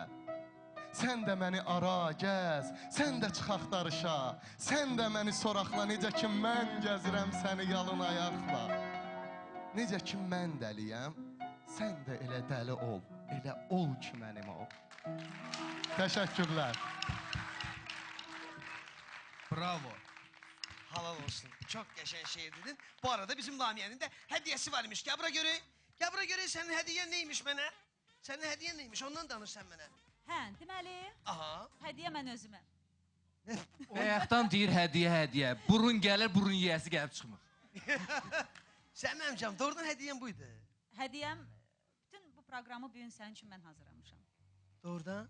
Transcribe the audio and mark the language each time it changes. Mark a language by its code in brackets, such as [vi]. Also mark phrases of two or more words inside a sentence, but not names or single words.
[az] Sən də məni ara, gəz, sən də çıx axtarışa, sən də məni soraqla, necə ki mən gəzirəm səni yalın ayaqla. Necə ki mən dəliyəm, sən də elə dəli ol, elə ol ki mənim ol. Təşəkkürlər. Bravo. Halal olsun. Çok qəşəng şeir dedin. [tr] Bu arada bizim Lamiye'nin de hediyesi varmış. Gel bura göreyim. Gel bura göreyim. Senin hediyen neymiş mənə? Senin hediyen neymiş? Ondan danış sen mənə. [az] Hə, deməli, Aha. hədiyyə mən özümə. Bayaqdan deyir hədiyyə. Burun gəlir, burun yiyəsi gəlib çıxmır. Sən məmcəm, doğrudan hediyen buydu. Hədiyyəm, bütün bu proqramı bu gün sənin üçün mən hazırlamışam. Doğrudan?